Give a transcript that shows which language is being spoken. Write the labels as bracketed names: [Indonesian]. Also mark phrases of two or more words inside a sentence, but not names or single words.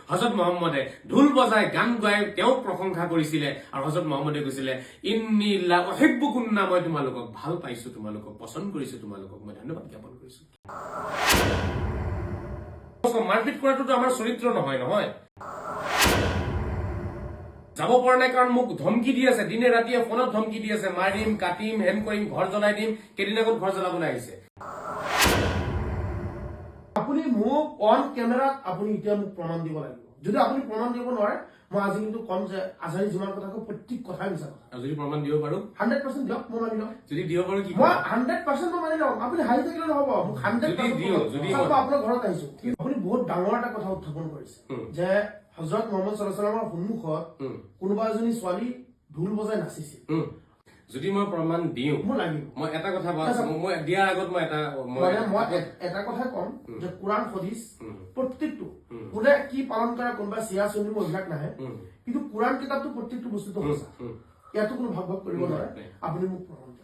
[Assamese] হযরত মুহাম্মদে ঢোল বজাই গান গাই তেওঁ প্ৰশংসা কৰিছিলে আৰু হযরত মুহাম্মদে কৈছিলে [Arabic] إني لأحبكن [Assamese] মই তোমালোকক ভাল পাইছো তোমালোকক পছন্দ কৰিছো তোমালোকক মই ধন্যবাদ জ্ঞাপন কৰিছো মাৰপিট কৰাটো আমাৰ চৰিত্ৰ নহয় যাব পৰা নাই কাৰণ মোক ধমকি দি আছে দিনে ৰাতিয়ে ফোনত ধমকি দি আছে মাৰিম কাটিম হেন কৰিম ঘৰ জ্বলাই দিম কেদিন আগত ঘৰ জ্বলাবলৈ আহিছে আপুনি মোক [English] on camera [Assamese] আপুনি এতিয়া মোক প্ৰমাণ দিব লাগিব যদি আপুনি প্ৰমাণ দিব নোৱাৰে মই আজি কিন্তু কম যে আজাৰী যিমান কথা কওঁ প্ৰত্যেক কথাই মিছা কথা আৰু যদি প্ৰমাণ দিব পাৰো 100% দিয়ক মই মানি লওঁ যদি দিব পাৰো কি মই 100% মই মানি লওঁ আপুনি হাঁহি থাকিলে নহব মোক 100% আপোনাৰ ঘৰত আহিছো আপুনি বহুত ডাঙৰ এটা কথা উত্থাপন কৰিছে যে হযরত মুহাম্মদ [Arabic] صلى الله عليه وسلم [Assamese] সন্মুখত কোনোবা এজনী ছোৱালী ঢোল বজাই নাচিছিল যদি মই প্ৰমাণ দিও মোৰ লাগিব মই এটা কথা মই দিয়াৰ আগত মই এটা কথা কম যে কোৰাণ হাদিস প্ৰত্যেকটো কোনে কি পালন কৰে কোনোবা চিয়া চুনি মহিলাক নাহে কিন্তু কোৰাণ কিতাপটো প্ৰত্যেকটো বস্তুটো সঁচা ইয়াতো কোনো ভাগ কৰিব নোৱাৰে আপুনি মোক প্ৰমাণ দিয়ক